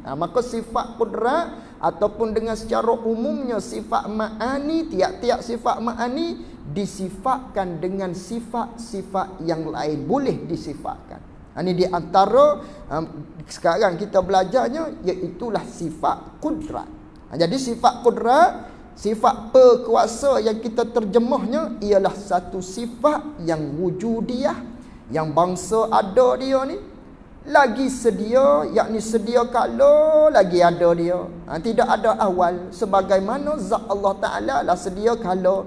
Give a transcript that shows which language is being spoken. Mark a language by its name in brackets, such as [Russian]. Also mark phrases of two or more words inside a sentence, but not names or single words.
[Malay] Maka sifat qudrat ataupun dengan secara umumnya sifat ma'ani, tiap-tiap sifat ma'ani disifatkan dengan sifat-sifat yang lain, boleh disifatkan. Ini di antara sekarang kita belajarnya, iaitulah sifat qudrat. Jadi sifat qudrat, sifat perkuasa yang kita terjemahnya ialah satu sifat yang wujudiyah, yang bangsa ada dia ni lagi sedia, yakni sedia kala lagi ada dia. Tidak ada awal, sebagaimana zat Allah Taala lah sedia kala.